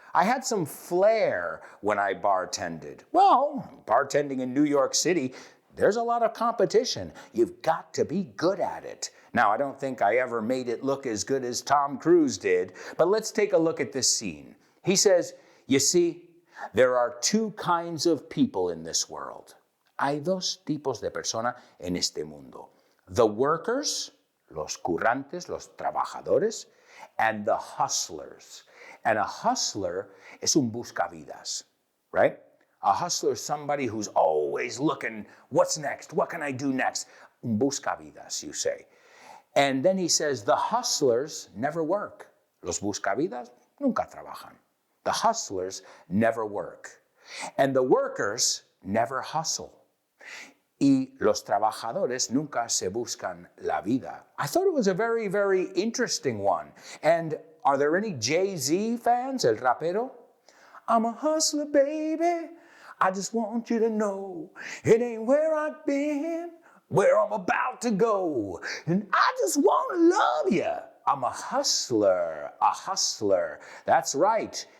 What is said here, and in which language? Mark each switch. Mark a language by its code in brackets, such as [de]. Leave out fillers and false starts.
[en] I had some flair when I bartended. Well, bartending in New York City, there's a lot of competition. You've got to be good at it. Now, I don't think I ever made it look as good as Tom Cruise did, but let's take a look at this scene. He says, you see, there are two kinds of people in this world. [es] Hay dos tipos de persona en este mundo. [en] The workers, [es] los currantes, los trabajadores, [en] and the hustlers. And a hustler [es] es un buscavidas, [en] right? A hustler is somebody who's always looking, what's next? What can I do next? [es] Un buscavidas, [en] you say. And then he says, the hustlers never work. [es] Los buscavidas nunca trabajan. [en] The hustlers never work. And the workers never hustle. [es] Y los trabajadores nunca se buscan la vida. [en] I thought it was a very, very interesting one. And are there any Jay-Z fans, [es] el rapero? [en] I'm a hustler, baby. I just want you to know it ain't where I've been, where I'm about to go. And I just want to love you. I'm a hustler, a hustler. That's right.